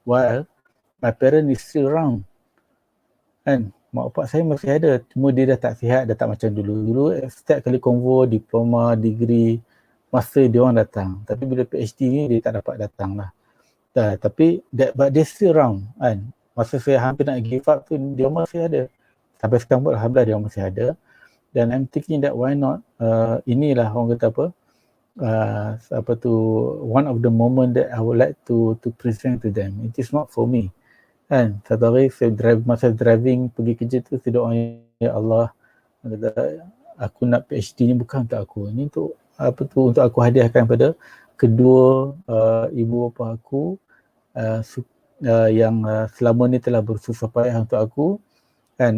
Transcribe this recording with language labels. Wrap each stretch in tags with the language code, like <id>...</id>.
<en>While my parent is still around kan.</en> <ms>Mak bapak saya masih ada, cuma dia dah tak sihat, dah tak macam dulu. Dulu setiap kali konvo, diploma, degree, masa dia orang datang. Tapi bila PhD ni dia tak dapat datang lah.</ms> <en>Tapi but they still around kan.</en> <ms>Masa saya hampir nak give up tu, dia masih ada. Sampai sekarang pun alhamdulillah dia masih ada.</ms> <en>Dan I'm thinking that why not,</en> <ms>inilah orang kata apa,</ms> <en>one of the moment that I would like to present to them. It is not for me</en> <ms>Kan satu hari saya masa driving pergi kerja tu, saya doa, ya Allah, aku nak PhD ni bukan untuk aku, ni untuk untuk aku hadiahkan pada kedua ibu bapa aku yang selama ni telah bersusah payah untuk aku, kan.</ms>